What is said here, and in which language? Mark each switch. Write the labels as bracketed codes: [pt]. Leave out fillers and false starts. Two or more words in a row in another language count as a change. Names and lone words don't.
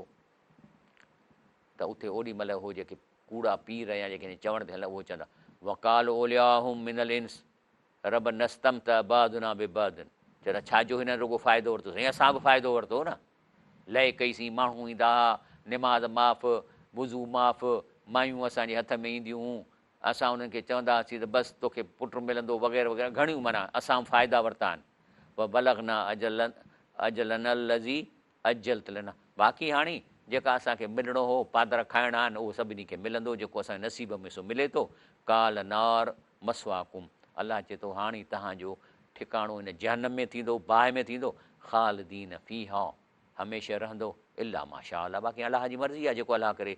[sd] त उते ओॾी महिल उहो जेके कूड़ा पीर या जेके चवण ते हल उहो चवंदा [ar] وقال أولياؤهم من الإنس ربنا استمتع بعضنا ببعض, [sd] चवंदा छा जो हिन रुॻो फ़ाइदो वरितो, साईं असां बि फ़ाइदो वरितो न। लहे कईसीं, माण्हू ईंदा हुआ, निमाज़ माफ़, वुज़ू माफ़, मायूं असांजे हथ में ईंदियूं हुयूं, असां उन्हनि खे चवंदा हुआसीं त बसि तोखे पुटु मिलंदो वग़ैरह वग़ैरह, घणियूं माना असां फ़ाइदा वरिता आहिनि। [ar] पोइ بلغنا أجلنا الذي أجلت لنا, [sd] बाक़ी हाणे जेका असांखे मिलणो हो, पादर खाइणा आहिनि, उहो सभिनी खे मिलंदो, जेको असांजे नसीब में सो मिले थो। [ar] قال النار مثواكم, [sd] अलाह चए थो हाणे तव्हांजो ठिकाणो हिन जहन्नम में थींदो, बाहि में थींदो, [ar] خالدين فيها, [sd] हमेशह रहंदो, [ar] إلا ما شاء الله, [sd] बाक़ी अलाह जी मर्ज़ी आहे जेको अलाह करे।